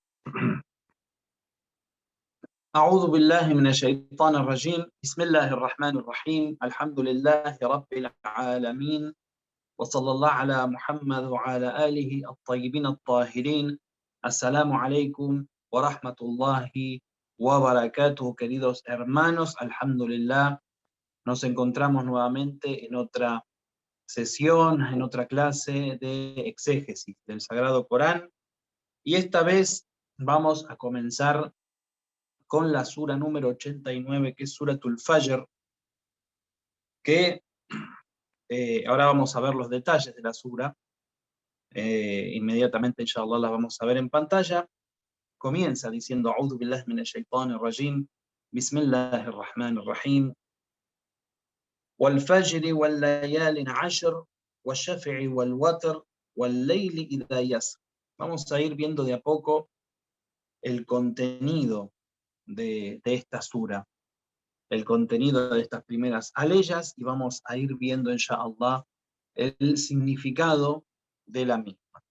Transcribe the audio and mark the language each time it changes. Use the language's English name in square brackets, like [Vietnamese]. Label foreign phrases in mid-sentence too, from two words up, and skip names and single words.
[Arabic] أعوذ بالله من الشيطان الرجيم بسم الله الرحمن الرحيم الحمد لله رب العالمين وصلى الله على محمد وعلى آله الطيبين الطاهرين. السلام عليكم ورحمة الله وبركاته, [Spanish] queridos hermanos. Alhamdulillah, nos encontramos nuevamente en otra sesión, en otra clase de exégesis del Sagrado Corán, y esta vez vamos a comenzar con la sura número 89, que es Suratul Fajr, que ahora vamos a ver los detalles de la sura. Inmediatamente, inshallah, las vamos a ver en pantalla. Comienza diciendo: [Arabic] أعوذ بالله من الشيطان الرجيم، بسم الله الرحمن الرحيم, والفجر وليال عشر والشفع والوتر والليل إذا يسر. [Spanish] Vamos a ir viendo de a poco el contenido de esta sura, el contenido de estas primeras aleyas, y vamos a ir viendo, inshallah, el significado de la misma.